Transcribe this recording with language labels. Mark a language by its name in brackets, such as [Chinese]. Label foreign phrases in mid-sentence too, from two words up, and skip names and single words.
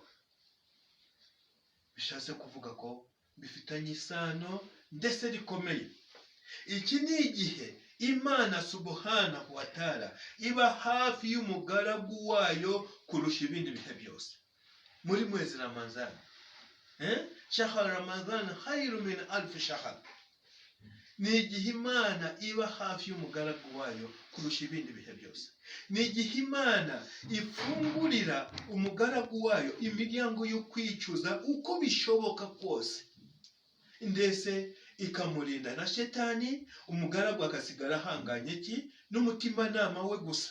[Kinyarwanda] Bishatse kuvuga ko bifitanye isano ndetse rikomeye. Iki ni igihe Imana [Arabic] سبحانه وتعالى [Kinyarwanda] iba hafi y'umugaragu wayo kurusha ibindi bihe byose. Muri mwezi Ramadhan, [Arabic] شهر رمضان خير من ألف شهر. [Kinyarwanda] Ni igihe Imana iba hafi y'umugaragu wayo kurusha ibindi bihe byose. Ni igihe Imana ifungurira umugaragu wayo imiryango yo kwicuza uko bishoboka kose, ndetse ikamurinda na shetani, umugaragu akasigara ahanganye ki n'umutima nama we gusa.